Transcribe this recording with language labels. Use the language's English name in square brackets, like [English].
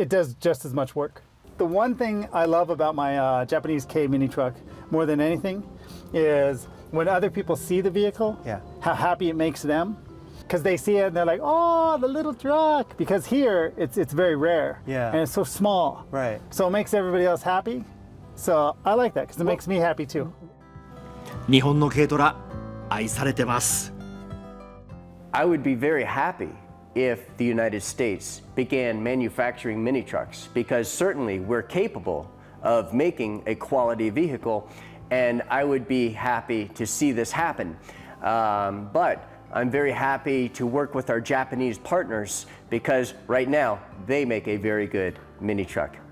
[English] it does just as much work. The one thing I love about my Japanese K mini truck more than anything is when other people see the vehicle, Yeah. how happy it makes them. Because they see it and they're like, oh, the little truck. Because here, it's very rare. Yeah. And it's so small. Right. So it makes everybody else happy. So I like that because it makes me happy too. [Japanese] 日本の軽トラ愛されてます。 [English] I would be very happy if the United States began manufacturing mini trucks because certainly we're capable of making a quality vehicle and I would be happy to see this happen. But I'm very happy to work with our Japanese partners because right now they make a very good mini truck.